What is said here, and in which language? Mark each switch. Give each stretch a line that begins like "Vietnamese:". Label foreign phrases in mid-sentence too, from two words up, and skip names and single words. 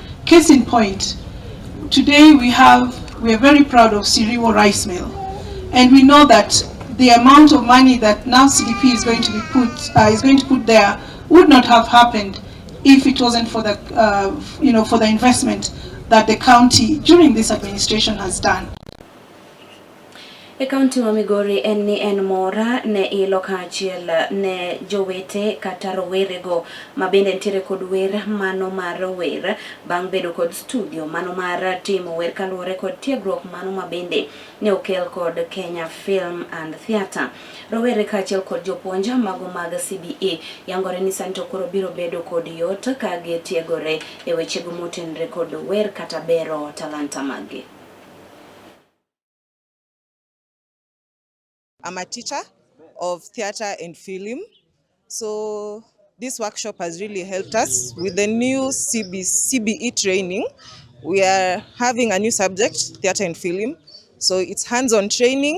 English: Case in point, today we are very proud of Siriwo Rice Mill, and we know that the amount of money that now CDP is going to put there would not have happened if it wasn't for the for the investment that the county during this administration has done.
Luo (Kenya and Tanzania): E kaunti ma Migori en mora ne ilo Achieng ne jowete kata rowerego mabende ntiere kod wer mano mar wer bang' bedo kod studio mano mar timo wer kaluwore kod tiegruok mano mabende ne okel kod Kenya Film and Theatre. Rowere kaachiel kod jopuonj mago mag CBE yangore ni sani to koro biro bedo kod yot ka gitiegore e wechego motenre kod wer kata bero talanta maggi.
English: I'm a teacher of theatre and film, so this workshop has really helped us with the new CBE training. We are having a new subject, theatre and film, so it's hands-on training.